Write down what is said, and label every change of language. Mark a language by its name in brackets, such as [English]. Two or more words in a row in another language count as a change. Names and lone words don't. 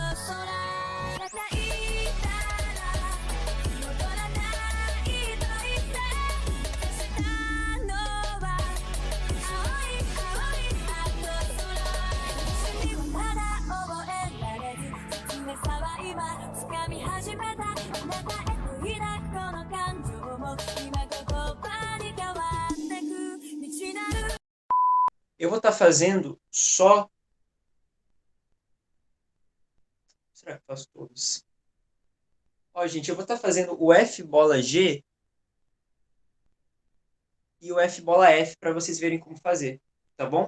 [Japanese] 空羽ばたいたら戻らないと言って目指したのは青い青いあの空君にはまだ覚えられず切なさは今掴み始めたあなたへと抱くこの感情も今言葉に変わってく道なる [Portuguese] Eu vou estar fazendo só... Será que eu faço todos? Ó, gente, eu vou estar fazendo o F bola G e o F bola F para vocês verem como fazer, tá bom?